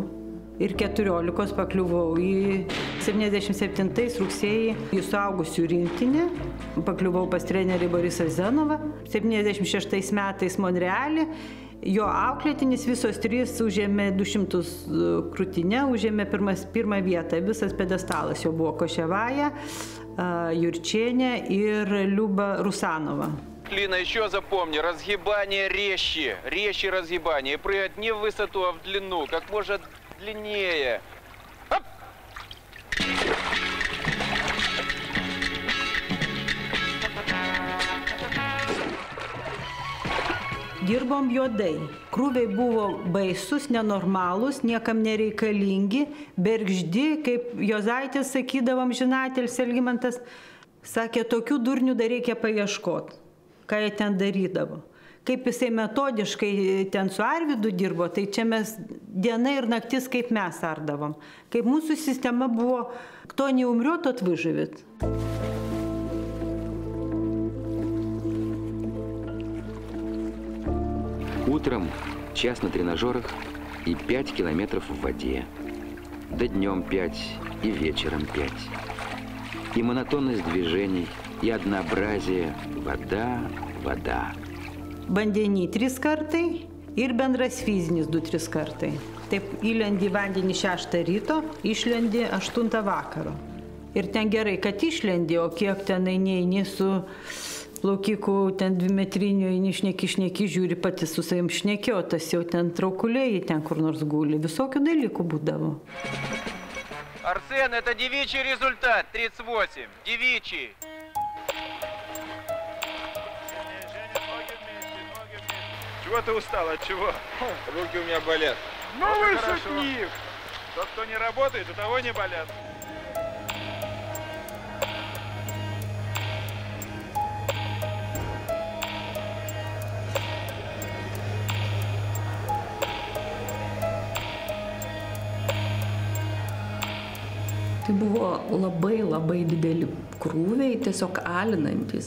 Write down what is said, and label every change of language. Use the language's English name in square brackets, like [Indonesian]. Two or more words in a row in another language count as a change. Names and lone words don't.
[Lithuanian] Ir 14 pakliuvau į 77 rugsėjį į suaugusių rinktinę. Pakliuvau pas trenerį Borisą Zenovą. 76 metais Monrealį. Jo auklėtinis visos 3 užėmė 200 krūtinę, užėmė pirmą vietą. Visas pedestalas jo buvo Koševaja, [Russian] Юрченя и Люба Русанова. Лина, еще запомни, разгибание резче, разгибание. Прыгать не в высоту, а в длину, как можно длиннее. Оп! [Lithuanian] Dirbom juodai. Krūviai buvo baisus, nenormalūs, niekam nereikalingi, bergždi, kaip Jozaitis sakydavom, žinatelis Elgimantas, sakė, tokių durnių dar reikia paieškoti, ką jie ten darydavo. Kaip jisai metodiškai ten su Arvydu dirbo, tai čia mes diena ir naktis kaip mes ardavom. Kaip mūsų sistema buvo, [Russian] кто не умрет, тот выживет. Утром час на тренажерах и 5 километров в воде. Да днем 5 и вечером 5. И монотонность движений, и однообразие. Вода, вода. [Lithuanian] Vandenį 3 kartai ir bendras fizinis 2-3 kartai. Taip įlendi vandenį 6 ryto, išlendi 8 vakaro. Ir ten gerai, kad išlendi, o kiek ten eini su plaukikų ten 2 metrinių, šneki, žiūri pati su savim šnekė, o tas jau ten traukuliai, ten kur nors guli, visokių dalykų būdavo. [Russian] Арсен, это девичий результат, 38, девичий. Чего ты устал, от чего? Руки у меня болят. Новый шутник! Тот, кто не работает, у того не болят. [Lithuanian] Tai buvo labai dideli krūviai, tiesiog alinantis.